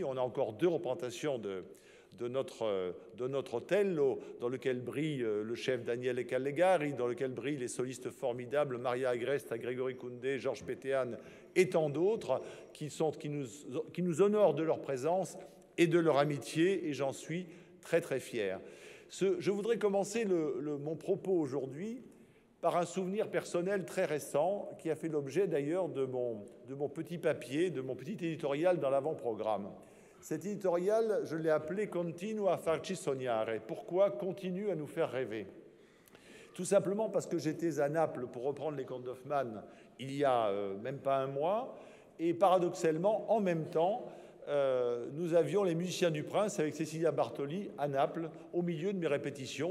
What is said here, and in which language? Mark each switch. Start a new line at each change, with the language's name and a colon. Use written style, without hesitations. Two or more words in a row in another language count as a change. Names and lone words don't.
French: On a encore deux représentations de notre Othello, dans lequel brille le chef Daniele Callegari, dans lequel brillent les solistes formidables Maria Agresta, Grégory Koundé, Georges Pétéane et tant d'autres qui nous honorent de leur présence et de leur amitié, et j'en suis très très fier. Je voudrais commencer mon propos aujourd'hui par un souvenir personnel très récent qui a fait l'objet d'ailleurs de mon petit papier, de mon petit éditorial dans l'avant-programme. Cet éditorial, je l'ai appelé «
Italian: Continua a farci sognare ».
French: Pourquoi continue à nous faire rêver? Tout simplement parce que j'étais à Naples, pour reprendre les contes d'Hoffmann, il y a même pas un mois, et paradoxalement, en même temps, nous avions les musiciens du Prince avec Cecilia Bartoli à Naples, au milieu de mes répétitions.